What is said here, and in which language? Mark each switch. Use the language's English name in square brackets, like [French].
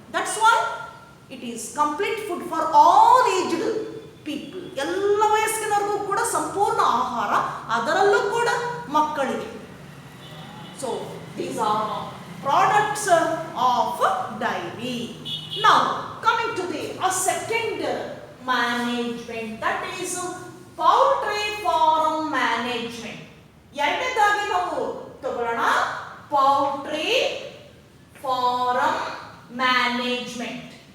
[English] That's why it is complete food for all aged people. [Kannada] ಎಲ್ಲ ವಯಸ್ಸಿನವರಿಗೂ ಕೂಡ ಸಂಪೂರ್ಣ ಆಹಾರ, ಅದರಲ್ಲೂ ಕೂಡ ಮಕ್ಕಳಿಗೆ. [English] So these are products of dairy. Now coming to the second management, that is poultry farm management. [Kannada] ಎರಡನೇದಾಗಿ ನಾವು ತಗೊಳ್ಳೋಣ poultry farm management.